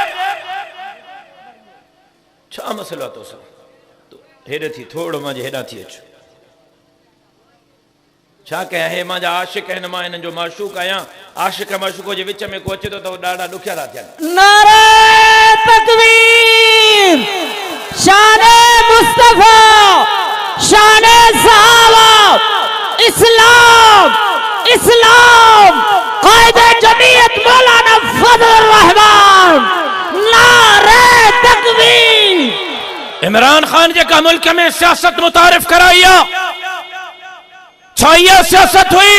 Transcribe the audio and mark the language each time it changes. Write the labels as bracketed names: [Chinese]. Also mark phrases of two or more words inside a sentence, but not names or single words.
[Sindhi] छा मसलो आहे तोसां? हेॾे थी थोरो मां जे हेॾां थी अचु, छा कयां? हे मुंहिंजा आशिक आहिनि, मां हिननि जो माशूक आहियां। आशिक माशूक जे विच में को अचे थो त ॾाढा ॾुखिया था थियनि। [Urdu] نعرۂ تکبیر، شانِ مصطفیٰ، شانِ صحابہ, اسلام، اسلام، قائدِ جمعیت مولانا فضل رحمان، نعرۂ تکبیر. [Sindhi] इमरान खान जे का मुल्क में सियासत मुतारिफ कराइया, छा इहा सियासत हुई?